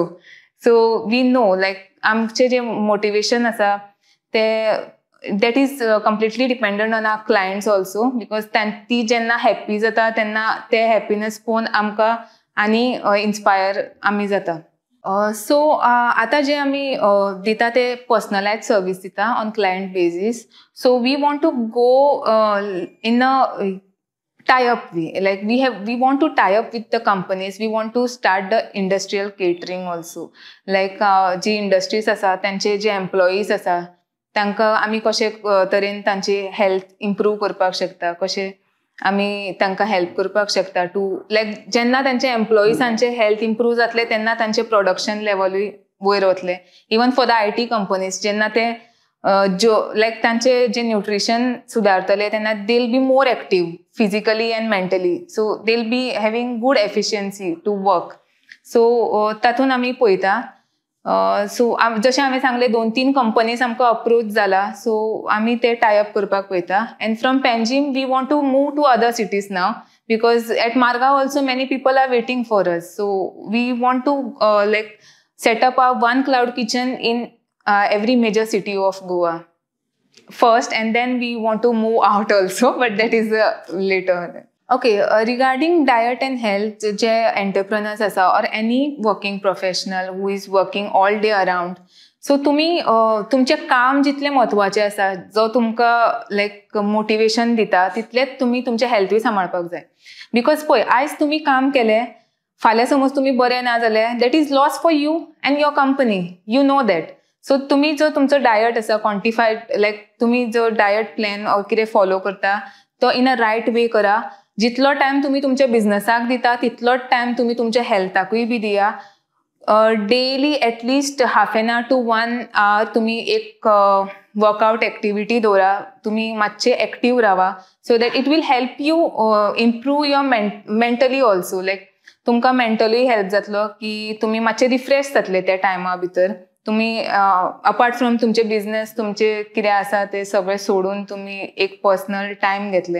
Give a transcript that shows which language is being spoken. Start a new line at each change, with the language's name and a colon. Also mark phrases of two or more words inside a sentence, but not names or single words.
English: so we know like
Konkani: आमचें जें मोटिवेशन आसा तें
English: that is completely dependent on our clients also, because
Konkani: ती जेन्ना हॅप्पी जाता तेन्ना ते हॅप्पीनेस पळोवन आमकां आनी इन्स्पायर आमी जाता. सो आतां जे आमी दिता ते
English: personalised service
Konkani: दिता
English: on client basis. so we want to go in a tie-up way, like we want to tie up with the companies, we want to start the industrial catering also, like
Konkani: जी इंडस्ट्रीज आसा तांचे जे एम्प्लॉईज आसा तांकां आमी कशे तरेन तांची
English: health improve
Konkani: करपाक शकता, कशे आमी तांकां हेल्प करपाक शकता
English: to like
Konkani: जेन्ना तांचे एम्प्लॉईजांचे
English: health improve
Konkani: जातले तेन्ना तांचे प्रोडक्शन लेवलूय वयर वतले.
English: even for the IT companies
Konkani: जेन्ना ते लायक तांचे जे न्यूट्रिशन सुदारतले तेन्ना
English: they will be more active physically and mentally. so they will be having good efficiency to work.
Konkani: सो तातूंत आमी पळयता. सो जशें हांवें सांगलें 2-3 कंपनीज आमकां अप्रोच जाला. सो आमी ते टायअप करपाक पळयता.
English: and from Panjim we want to move to other cities now, because at Margao also many people are waiting for us. so we want to like set up a one cloud kitchen in every major city of Goa first, and then we want to move out also, but that is later. Okay, regarding diet and health,
Konkani: je entrepreneurs asa
English: or any working professional who is working all day around,
Konkani: so तुम्ही तुमचे काम जितले महत्वाचे आसा, जो तुमकां
English: like motivation
Konkani: दिता तितलेच तुम्ही तुमचे हेल्थूय सांबाळपाक जाय. बिकॉज पळय आयज तुम्ही काम केलें, फाल्यां समज तुम्ही बरे ना जाले,
English: that is loss for you and your company, you know that.
Konkani: सो तुम्ही जो तुमचो डायट आसा क्वांटिफायड, लायक तुम्ही जो
English: diet plan
Konkani: ऑर कितें फॉलो करता तो
English: in a right way
Konkani: करा. जितलो टायम तुम्ही तुमच्या बिझनसाक दिता तितलोच टायम तुम्ही तुमच्या हेल्थाकूय बी दिया.
English: daily at least half an hour to 1 hour
Konkani: तुम्ही एक वर्कआउट एक्टिविटी दवरा, तुम्ही मातशे एक्टीव रावा,
English: so that it will help you improve your mentally also.
Konkani: लायक तुमकां मेंटली हेल्प जातलो की तुम्ही मातशे रिफ्रेश जातले त्या टायमा भितर. तुम्ही
English: apart from
Konkani: तुमचे बिझनेस तुमचे कितें आसा ते सगळे सोडून तुम्ही एक
English: personal time
Konkani: घेतले.